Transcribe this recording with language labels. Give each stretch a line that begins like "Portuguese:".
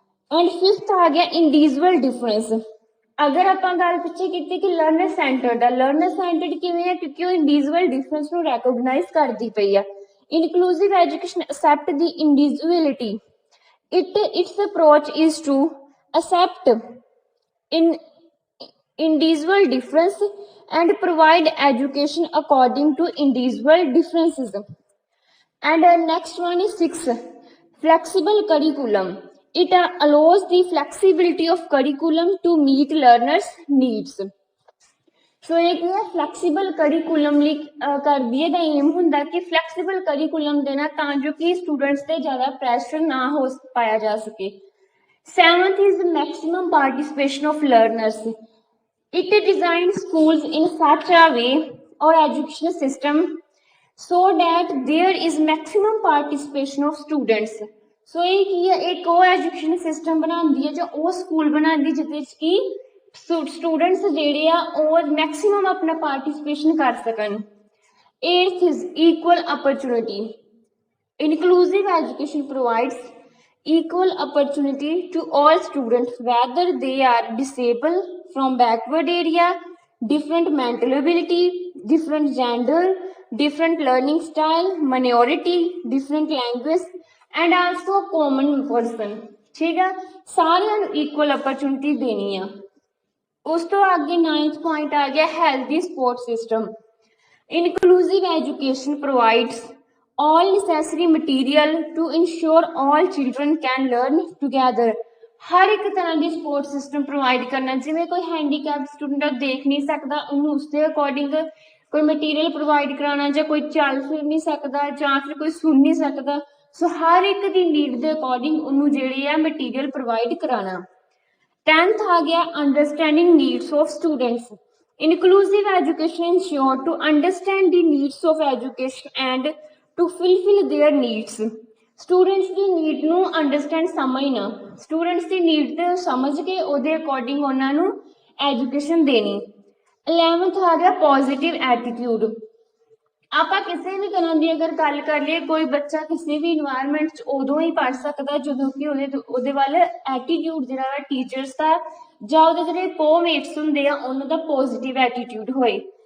Punjabi: And fifth ਆ ਗਿਆ individual difference. ਅਗਰ ਆਪਾਂ ਗੱਲ ਪਿੱਛੇ ਕੀਤੀ ਕਿ ਲਰਨਰ ਸੈਂਟਰਡ ਆ, ਲਰਨਰ ਸੈਂਟਰਡ ਕਿਵੇਂ ਆ? ਕਿਉਂਕਿ ਉਹ ਇੰਡੀਵਿਜੂਅਲ ਡਿਫਰੈਂਸ ਨੂੰ ਰੈਕੋਗਨਾਈਜ਼ ਕਰਦੀ ਪਈ ਆ।
English: Inclusive education accept the individuality. Its approach is to accept individual difference and provide education according to individual differences. And next one is 6, flexible curriculum. It allows the flexibility of curriculum to meet learners' needs.
Punjabi: ਸੋ ਇਹ ਕੀ ਹੈ? Flexible curriculum ਲਈ ਕਰਦੀ ਹੈ। ਇਹਦਾ aim ਹੁੰਦਾ ਕਿ flexible curriculum ਦੇਣਾ ਤਾਂ ਜੋ ਕਿ ਸਟੂਡੈਂਟਸ ਤੇ ਜ਼ਿਆਦਾ ਪ੍ਰੈਸ਼ਰ ਨਾ ਹੋ ਪਾਇਆ ਜਾ ਸਕੇ।
English: 7th is maximum participation of learners. It designs schools in such a way or education system so that there is maximum participation of students.
Punjabi: ਸੋ ਇਹ ਕੀ ਹੈ? ਇੱਕ ਉਹ ਐਜੂਕੇਸ਼ਨ ਸਿਸਟਮ ਬਣਾਉਂਦੀ ਹੈ ਜਾਂ ਉਹ ਸਕੂਲ ਬਣਾਉਂਦੀ ਜਿਹਦੇ ਵਿੱਚ ਕਿ ਸਟੂਡੈਂਟਸ ਜਿਹੜੇ ਆ ਉਹ ਮੈਕਸੀਮਮ ਆਪਣਾ ਪਾਰਟੀਸਪੇਸ਼ਨ ਕਰ ਸਕਣ।
English: 8th is equal opportunity. Inclusive education provides equal opportunity to all students whether they are disabled, from backward area, different mental ability, different gender, different learning style, minority, different language and also common person.
Punjabi: ਠੀਕ ਆ, ਸਾਰਿਆਂ ਨੂੰ equal opportunity ਦੇਣੀ ਆ। ਉਸ ਤੋਂ ਅੱਗੇ 9th point ਆ ਗਿਆ healthy support system.
English: Inclusive education provides all necessary material to ensure all children can learn together.
Punjabi: ਹਰ ਇੱਕ ਤਰ੍ਹਾਂ ਦੀ ਸਪੋਰਟ ਸਿਸਟਮ ਪ੍ਰੋਵਾਈਡ ਕਰਨਾ, ਜਿਵੇਂ ਕੋਈ ਹੈਂਡੀਕੈਪ ਸਟੂਡੈਂਟ ਦੇਖ ਨਹੀਂ ਸਕਦਾ ਉਹਨੂੰ ਉਸਦੇ ਅਕੋਰਡਿੰਗ ਕੋਈ ਮਟੀਰੀਅਲ ਪ੍ਰੋਵਾਈਡ ਕਰਾਉਣਾ, ਜਾਂ ਕੋਈ ਚੱਲ ਫਿਰ ਨਹੀਂ ਸਕਦਾ ਜਾਂ ਫਿਰ ਕੋਈ ਸੁਣ ਨਹੀਂ ਸਕਦਾ, ਸੋ ਹਰ ਇੱਕ ਦੀ ਨੀਡ ਦੇ ਅਕੋਰਡਿੰਗ ਉਹਨੂੰ ਜਿਹੜੀ ਆ ਮਟੀਰੀਅਲ ਪ੍ਰੋਵਾਈਡ ਕਰਾਉਣਾ।
English: 10th आ गया understanding needs of students. Inclusive education ensure to understand the needs of education and to fulfil their needs.
Punjabi: Students ਦੀ need ਨੂੰ ਅੰਡਰਸਟੈਂਡ ਸਮਝਣਾ, ਸਟੂਡੈਂਟਸ ਦੀ ਨੀਡ ਤੇ ਸਮਝ ਕੇ ਉਹਦੇ ਅਕੋਰਡਿੰਗ ਉਹਨਾਂ ਨੂੰ ਐਜੂਕੇਸ਼ਨ ਦੇਣੀ। 11th ਆ ਗਿਆ ਪੋਜ਼ਿਟਿਵ ਐਟੀਟਿਊਡ। ਆਪਾਂ ਕਿਸੇ ਵੀ ਤਰ੍ਹਾਂ ਦੀ ਅਗਰ ਗੱਲ ਕਰ ਲਈਏ, ਕੋਈ ਬੱਚਾ ਕਿਸੇ ਵੀ ਇਨਵਾਇਰਮੈਂਟ 'ਚ ਉਦੋਂ ਹੀ ਪੜ੍ਹ ਸਕਦਾ ਜਦੋਂ ਕਿ ਉਹਦੇ ਵੱਲ ਐਟੀਟਿਊਡ ਜਿਹੜਾ ਵਾ ਟੀਚਰਸ ਦਾ ਜਾਂ ਉਹਦੇ ਜਿਹੜੇ ਕੋਮੇਟਸ ਹੁੰਦੇ ਆ ਉਹਨਾਂ ਦਾ ਪੋਜ਼ਿਟਿਵ ਐਟੀਟਿਊਡ ਹੋਏ।